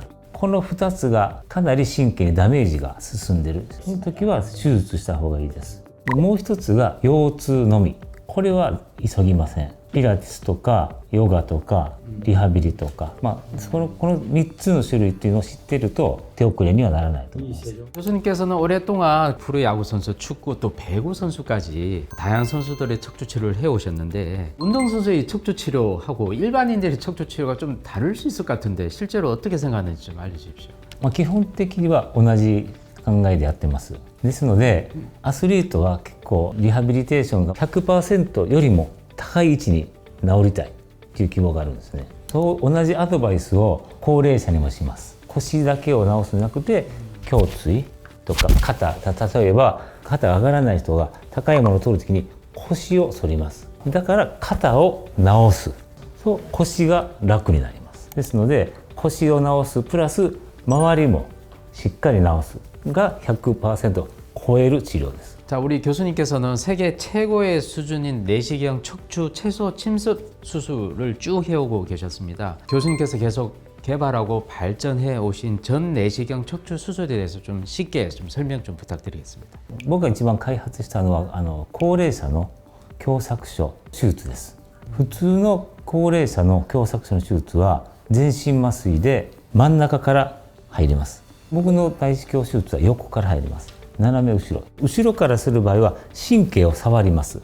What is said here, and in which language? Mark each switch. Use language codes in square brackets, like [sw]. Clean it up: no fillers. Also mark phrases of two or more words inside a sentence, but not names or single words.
[ja] この2つがかなり神経にダメージが進んでいる。その時は手術した方がいいです。もう一つが腰痛のみ。これは急ぎません。ピラティスとかヨガとかリハビリとか、この3つの種類っていうのを知っていると手遅れにはならないと思います。 [ko] 교수님께서는 오랫동안 프로야구 선수, 축구 또 배구 선수까지 다양한 선수들의 척추 치료를 해오셨는데 운동선수의 척추 치료하고 일반인들의 척추 치료가 좀 다를 수 있을 것 같은데 실제로 어떻게 생각하는지 좀 알려주십시오. [ja] 基本的には同じ考えでやってます。ですのでアスリートは結構リハビリテーションが 100% よりも高い位置に治りたいという希望があるんですね。そう同じアドバイスを高齢者にもします。腰だけを治すんじゃなくて胸椎とか肩、例えば肩が上がらない人が高いものを取るときに腰を反ります。だから肩を治す、そう腰が楽になります。ですので腰を治すプラス周りもしっかり治すが 100% 超える治療です。 [ko] 자, 우리 교수님께서는 세계 최고의 수준인 내시경 척추 채소 침습 수술을 쭉 해오고 계셨습니다. 교수님께서 계속 개발하고 발전해 오신 전 내시경 척추 수술에 대해서 좀 쉽게 좀 설명 좀 부탁드리겠습니다. [ja] 僕が一番開発したのは高齢者の狭窄症手術です。普通の高齢者の狭窄症の手術は全身麻酔で真ん中から入ります。僕の内視鏡手術は横から入ります。斜め後ろからする場合は神経を触ります。